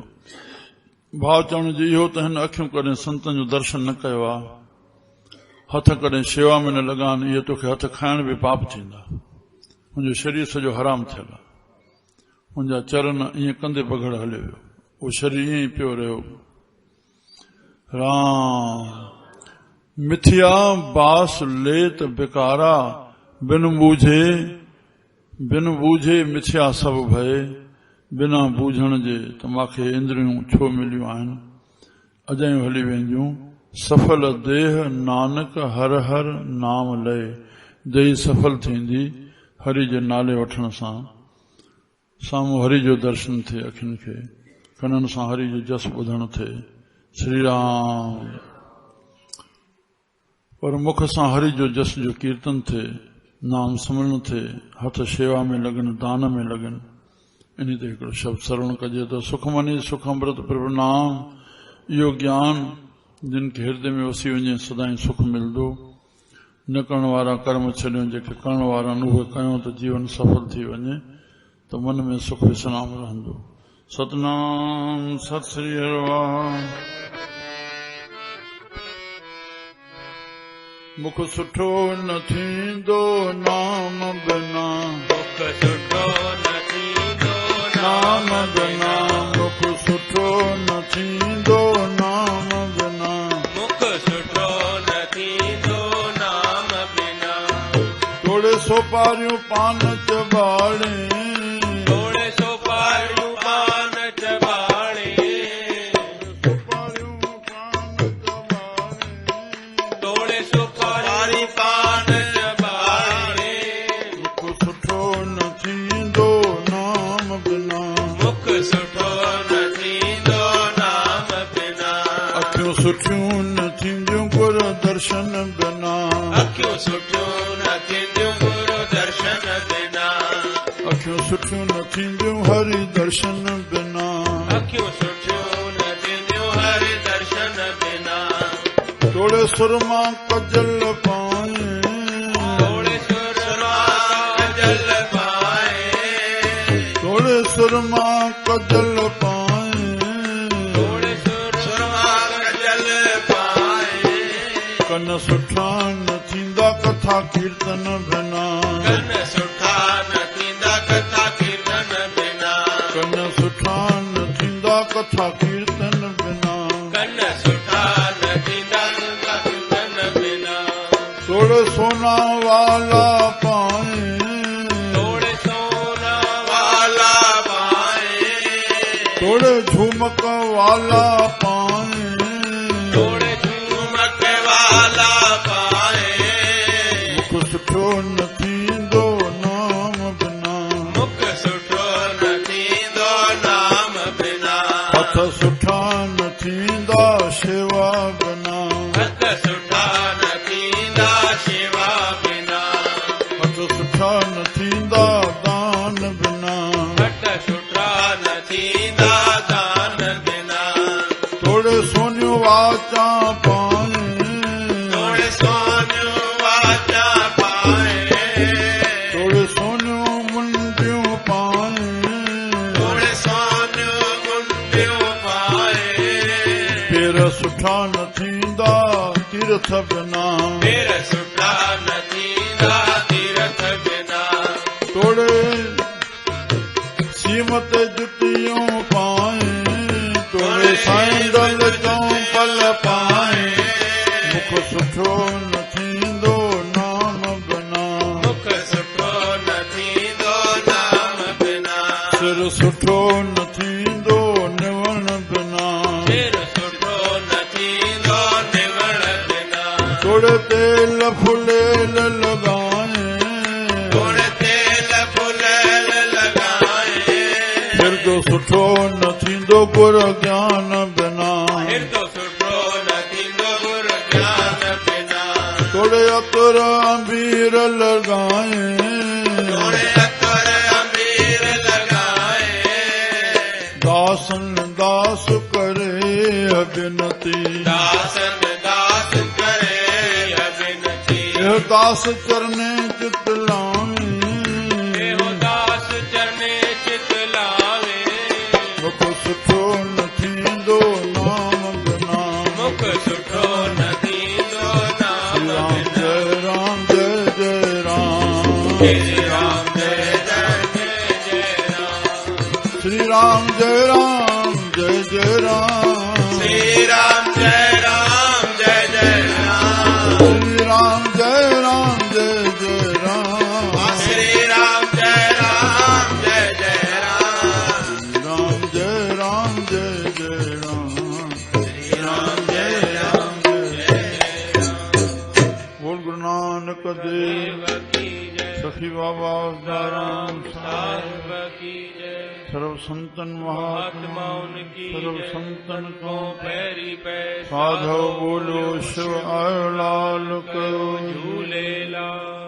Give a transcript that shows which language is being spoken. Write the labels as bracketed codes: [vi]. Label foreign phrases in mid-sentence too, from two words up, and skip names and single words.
[sd] भाव चवण जी इहो त हिन अखियूं कॾहिं संतनि जो दर्शन न कयो आहे, हथ कॾहिं शेवा में न लॻा आहिनि, इहे तोखे हथ खाइण बि पाप थींदा। मुंहिंजो शरीर सॼो हराम थियल आहे, मुंहिंजा चरण ईअं कंदे बघड़ हलियो वियो, उहो शरीर ईअं ई पियो रहियो। राम। [pa] ਮਿਥਿਆ ਬਾਸ ਲੇਤ ਬੇਕਾਰਾ, ਬਿਨ ਬੂਝੇ ਮਿਥਿਆ ਸਭੁ ਭਯ। [sd] बिना बूझण जे त मूंखे इंद्रियूं छो मिलियूं आहिनि, अजायूं हली वेंदियूं। [pa] ਸਫਲ ਦੇਹ ਨਾਨਕ ਹਰ ਹਰ ਨਾਮ ਲਯ, [sd] देही सफल थींदी हरि जे नाले वठण सां। साम्हूं हरि जो दर्शन थिए अखियुनि खे, कननि सां हरि जो जस ॿुधण थिए, श्री राम। पर मुख सां हरि जो जस जो कीर्तन थे, नाम स्मरण थे, हथ शेवा में लगन, दान में लगन। इन ते हिकिड़ो शब्द श्रवण कजे तो [pa] ਸੁਖ ਮਨੀ ਸੁਖ ਅਮ੍ਰਿਤ ਪ੍ਰਭੁ ਨਾਮ। [sd] इहो ज्ञान जिन खे हृदय में वसी वञे सदाई सुख मिलंदो। न करण वारा कर्म छॾियो, जेके करण वारा आहिनि उहे कयूं त जीवन सफल थी वञे, त मन में सुख विश्राम रहंदो। सतनाम सत श्री हरिवार। मुख सुठो न थींदो नाम बिना, मुख सुठो न थींदो नाम बिना। मुख सुठो न थींदो नाम बिना, मुख सुठो न थींदो नाम बिना। थोड़े सोपारियूं पान चबाणे, थोड़े सोपारियूं पान चबाणे, थोड़े सोपारी पान चबाणे। मुख सुठो न थींदो नाम बिना, मुख सुठो न थींदो नाम बिना। अखियूं सुठियूं न थींदियूं गुर दर्शन बिना, अखियूं सुठियूं न थींदियूं गुरु दर्शन बिना। अखियूं सुठियूं न थींदियूं हरि दर्शन बिना। अखियूं सुठियूं न थींदियूं हरि दर्शन बिना। थोड़े सुरमा कजल पाए, थोड़े सुरमा काजल पाए, थोड़े सुरमा कजल पाए। थोड़े सुरमा काजल पाए। कन सुठा न थींदा कथा कीर्तन बिना, कन सुठा न थींदा कथा कीर्तन बिना। कन सुठा न थींदा कथा कीर्तन बिना। कन सुठा न थींदा कथा कीर्तन बिना। थोड़े सोना वाला पाए, थोड़े सोना वाला पाए, थोड़े झुमक वाला पाए। थोड़े झूमक वाला पाए। मुख सुठो न थींदो नाम बिना, मुख सुठो न थींदो नाम बिना। हथ सुठा न थींदा शेवा बिना, हथ सुठा न थींदा शेवा बिना। हथ सुठा न थींदा दान बिना। हथ सुठा न थींदा दान बिना। थोड़े सोनियूं वाचा पाए, थोड़े सोनियूं वाचा पाए, थोड़े सोनियूं मुंडियूं पाए। थोड़े सोनियूं मुंडियूं पाए। पेर सुठा न थींदा तीर्थ बिना, पेर सुठा न थींदा तीर्थ बिना। थोड़े सीमत जुतियूं पाए, थोड़े सैंडल चौंपल पाए। मुख सुठो न थींदो नाम बिना, मुख सुठो न थींदो नाम बिना। सिर सुठो न थींदो निवण बिना। सिर सुठो न थींदो निवण बिना। थोड़े तेल फुलेल लॻाए, थोड़े तेल फुलेल लॻाए। हिरदो सुठो न थींदो गुर ज्ञान बिना। हिरदो सुठो न थींदो गुरु ज्ञान बिना। थोड़े अतर अंबीर लॻाए, थोड़े अतर अंबीर लॻाए। दासन दास करे अभिनती, दासन दास करे अभिनति। यह दास चरने चित लावे। एहो दास चरने चित लावे। मुख सुठो न थींदो नाम बिना, मुख सुठो न थींदो नाम बिना। [hi] राम जय जय राम, जय राम जय जय जय राम। श्री राम जय राम जय जय राम, श्री राम जय राम जय जय राम। श्री राम जय राम जय जय राम, श्री राम जय राम जय जय राम। राम जय राम जय जय राम, श्री राम जय राम जय जय राम। बोल गुरु नानक देव की जय। सखी बाबा दाराम साहिब की जय। सर्व संतन महात्मा महात्मा उनकी सर्व जय। संतन को पैरी पै [sd] साधव बोलो शिव आयो लाल करो झूले लाल।